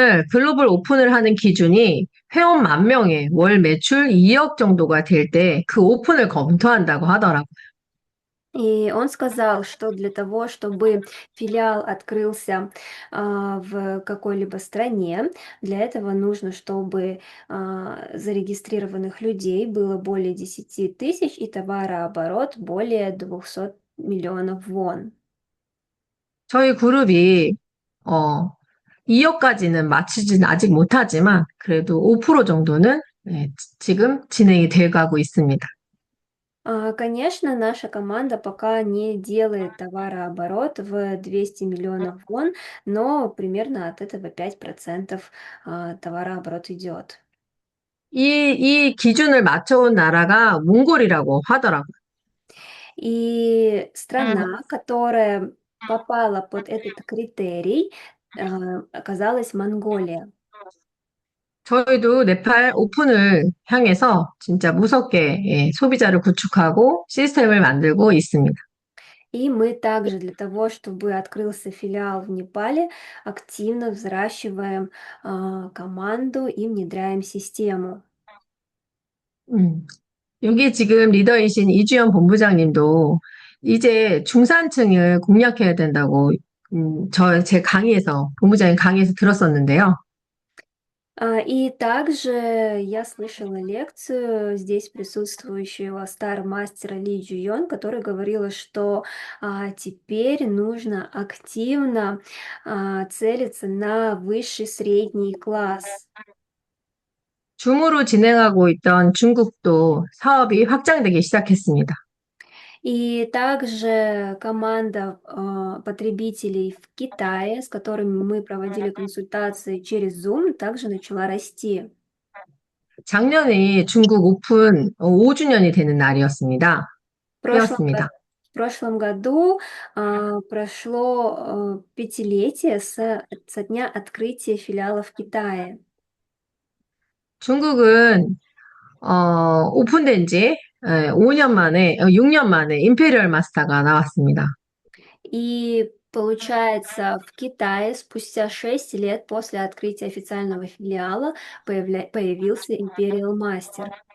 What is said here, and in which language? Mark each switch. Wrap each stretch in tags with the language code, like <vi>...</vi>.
<ko>글로벌 오픈을 하는 기준이 회원 10,000명에 월 매출 2억 정도가 될 때 그 오픈을 검토한다고 하더라고요.</ko> <ru>И он сказал, что для того, чтобы филиал открылся в какой-либо стране, для этого нужно, чтобы зарегистрированных людей было более 10 тысяч и товарооборот более 200 миллионов вон.</ru> <ko>저희 그룹이, 2억까지는 마치진 아직 못하지만 그래도 5% 정도는 지금 진행이 돼가고 있습니다.</ko> <ru>Конечно, наша команда пока не делает товарооборот в 200 миллионов вон, но примерно от этого 5% товарооборот идет.</ru> <ko>이 기준을 맞춰온 나라가 몽골이라고 하더라고요.</ko> <ru>И страна, которая попала под этот критерий, оказалась Монголия.</ru> <ko>저희도 네팔 오픈을 향해서 진짜 무섭게 예, 소비자를 구축하고 시스템을 만들고 있습니다.</ko> <ru>И мы также для того, чтобы открылся филиал в Непале, активно взращиваем команду и внедряем систему.</ru> <ko>음, 여기 지금 리더이신 이주연 본부장님도 이제 중산층을 공략해야 된다고 제 강의에서 본부장님 강의에서 들었었는데요.</ko> <ru>И также я слышала лекцию здесь присутствующего стар-мастера Ли Джуйон, которая говорила, что теперь нужно активно целиться на высший средний класс.</ru> <ko>줌으로 진행하고 있던 중국도 사업이 확장되기 시작했습니다.</ko> <ru>И также команда потребителей в Китае, с которыми мы проводили консультации через Zoom, также начала расти.</ru> <ko>작년이 중국 오픈 5주년이 되는 날이었습니다.</ko> <ru>В прошлом,</ru> <ko>였습니다.</ko> <ru>в прошлом году прошло пятилетие со дня открытия филиала в Китае.</ru> <ko>중국은 오픈된 지 5년 만에, 6년 만에 임페리얼 마스터가 나왔습니다.</ko> <ru>И получается, в Китае спустя 6 лет после открытия официального филиала появился Imperial Master.</ru>